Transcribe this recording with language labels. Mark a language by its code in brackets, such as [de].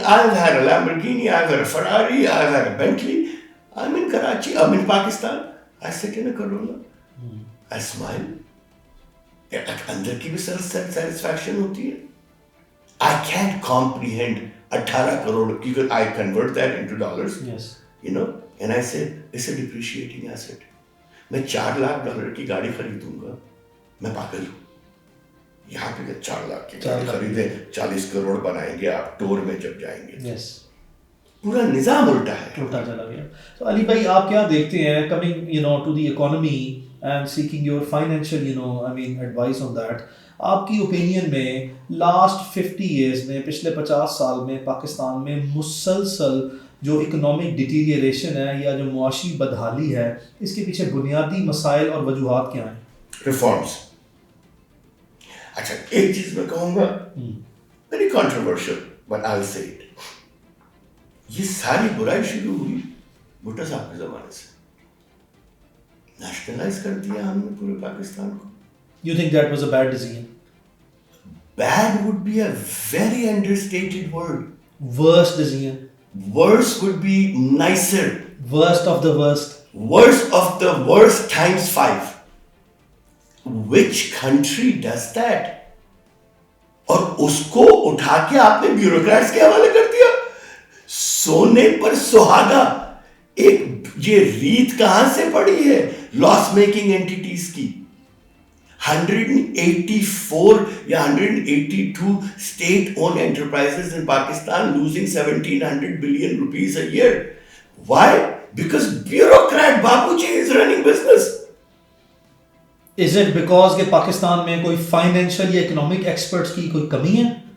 [en] I have a Lamborghini, I have a Ferrari, I have a Bentley. I'm in Karachi, I'm in Pakistan. I sit in a Corolla. I smile. [ur] اندر کی بھی satisfaction ہوتی ہے. [en] I can't comprehend 18 crore, because I convert that into dollars. Yes. You know, and I said, it's a depreciating asset. [ur] میں 4 lakh dollar کی گاڑی خریدوں گا, میں پاگل ہوں. یہاں پہ 4 لاکھ کی گاڑی خریدیں, 40 کروڑ بنائیں گے آپ ٹور میں جب جائیں گے. [en] Yes. [ur] پورا نظام الٹا ہے, الٹا چلا گیا. تو علی بھائی آپ کیا دیکھتے ہیں, [en] coming to the economy and seeking your financial advice on that, [ur] آپ کی اوپینین میں لاسٹ 50 ایئرس میں, پچھلے 50 سال میں پاکستان میں مسلسل جو اکنامک ڈیٹیریشن ہے یا جو معاشی بدحالی ہے, اس کے پیچھے بنیادی مسائل اور وجوہات کیا ہیں؟ ریفارمز. اچھا ایک چیز میں کہوں گا, [en] Very controversial but I will say it. [ur] یہ ساری برائی شروع ہوئی بھٹو صاحب کے زمانے سے. نیشنلائز کر دیا ہم نے پورے پاکستان کو. [en] You think that was a bad decision? Bad would be a very understated word. Worst decision? Worse would be nicer. Worst of the worst? Worst of the worst times 5. Which country does that? [ur] اور اس کو اٹھا کے آپ نے bureaucrats کے حوالے کر دیا. سونے پر سہاگا. ایک یہ ریت کہاں سے پڑی ہے لاس میکنگ اینٹیٹیز کی؟ 184 یا 182 [en] state owned enterprises in Pakistan losing 1,700 billion rupees a year. Why? Because bureaucrat Babuji is running business. Is it because [ur] کہ پاکستان میں کوئی فائنینشیل یا اکنامک ایکسپرٹس کی کوئی کمی ہے؟